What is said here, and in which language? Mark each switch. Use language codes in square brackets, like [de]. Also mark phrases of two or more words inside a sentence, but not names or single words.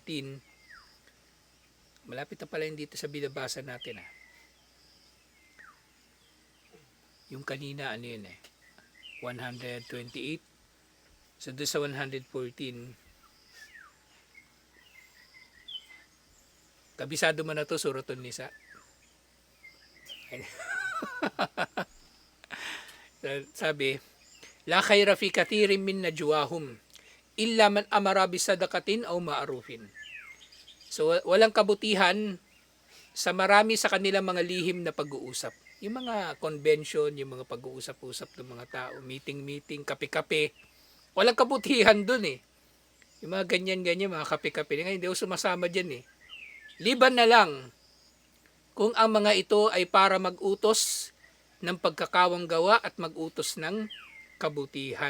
[tl] Malapit na pala yun dito sa binabasa natin Yung kanina 128. So doon sa 114, kabisado mo na to Suratul Nisa. [ar] Sabi, لا خير في كثير من نجواهم إلا من أمر بصدقة أو معروف. [tl] So walang kabutihan sa marami sa kanilang mga lihim na pag-uusap. Yung mga convention, yung mga pag-uusap-usap ng mga tao, meeting, kape-kape, walang kabutihan dun Yung mga ganyan-ganyan, mga kape-kape, nga hindi ako sumasama dyan Liban na lang kung ang mga ito ay para mag-utos ng pagkakawang gawa at mag-utos ng kabutihan.